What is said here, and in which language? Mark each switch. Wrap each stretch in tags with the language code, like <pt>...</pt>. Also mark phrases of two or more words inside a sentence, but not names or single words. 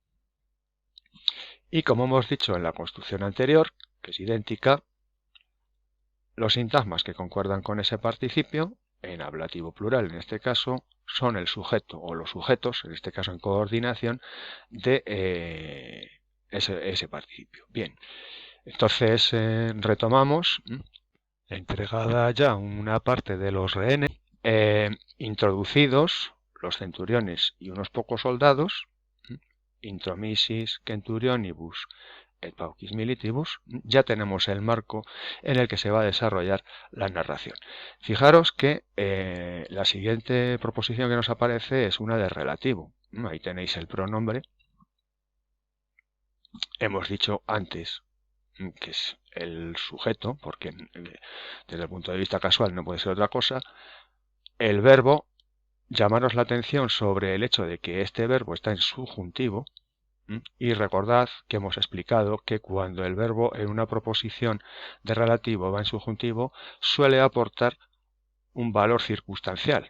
<es>Y como hemos dicho en la construcción anterior, que es idéntica, los sintagmas que concuerdan con ese participio, en ablativo plural en este caso, son el sujeto o los sujetos, en este caso en coordinación, de ese participio. Bien, entonces retomamos. Entregada ya una parte de los rehenes, introducidos los centuriones y unos pocos soldados,</es> <la>intromissis centurionibus et paucis militibus,</la> <es>ya tenemos el marco en el que se va a desarrollar la narración. Fijaros que la siguiente proposición que nos aparece es una de relativo. Ahí tenéis el pronombre. Hemos dicho antes que es el sujeto, porque desde el punto de vista casual no puede ser otra cosa, el verbo, llamaros la atención sobre el hecho de que este verbo está en subjuntivo, y recordad que hemos explicado que cuando el verbo en una proposición de relativo va en subjuntivo, suele aportar un valor circunstancial.</es>